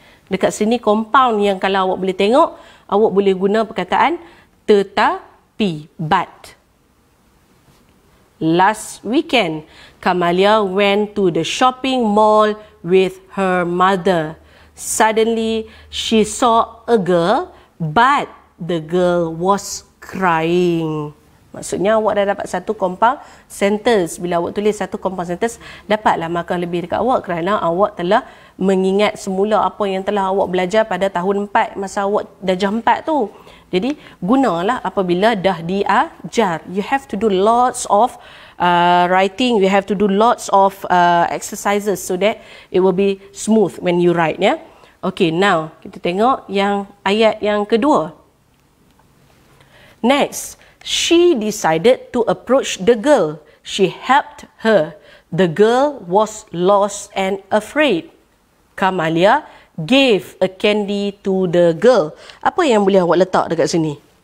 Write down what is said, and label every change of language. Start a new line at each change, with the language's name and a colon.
Malay: Dekat sini compound yang kalau awak boleh tengok, awak boleh guna perkataan tetapi, but.
English: Last weekend, Kamalia went to the shopping mall with her mother. Suddenly, she saw a girl, but the girl was crying.
Malay: Maksudnya awak dah dapat satu compound sentence. Bila awak tulis satu compound sentence, dapatlah markah lebih dekat awak kerana awak telah mengingat semula apa yang telah awak belajar pada tahun 4 masa awak darjah 4 tu. Jadi gunalah apabila dah diajar.
English: You have to do lots of writing, you have to do lots of exercises so that it will be smooth when you write, ya.
Malay: Okay, now kita tengok yang ayat yang kedua.
English: Next, she decided to approach the girl. She helped her. The girl was lost and afraid. Kamalia gave a candy to the girl.
Malay: Apa yang boleh awak letak dekat sini?